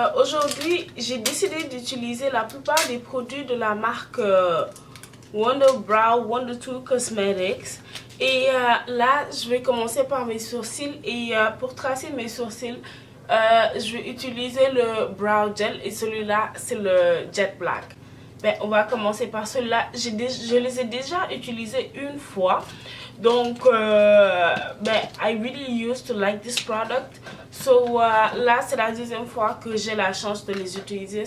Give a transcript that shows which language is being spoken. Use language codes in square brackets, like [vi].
[fr] Aujourd'hui, j'ai décidé d'utiliser la plupart des produits de la marque Wonder Brow, Wonder 2 Cosmetics. Et là, je vais commencer par mes sourcils. Et pour tracer mes sourcils, je vais utiliser le Brow Gel. Et celui-là, c'est le Jet Black. Ben, on va commencer par celui-là. Je les ai déjà utilisés une fois. [en] Donc, I really used to like this product. [fr] So, là, c'est la deuxième fois que j'ai la chance de les utiliser.